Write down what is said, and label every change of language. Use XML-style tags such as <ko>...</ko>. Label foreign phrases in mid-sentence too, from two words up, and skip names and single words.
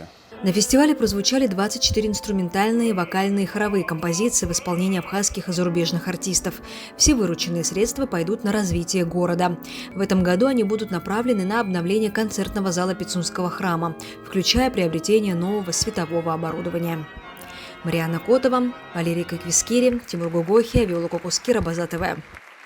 <ru>На фестивале прозвучали 24 инструментальные, вокальные и хоровые композиции в исполнении абхазских и зарубежных артистов. Все вырученные средства пойдут на развитие города. В этом году они будут направлены на обновление концертного зала Пицунского храма, включая приобретение нового светового оборудования. Марианна Котова, Валерий Коквискири, Тимур Гугохи, Виола Кокускира, База ТВ.</ru>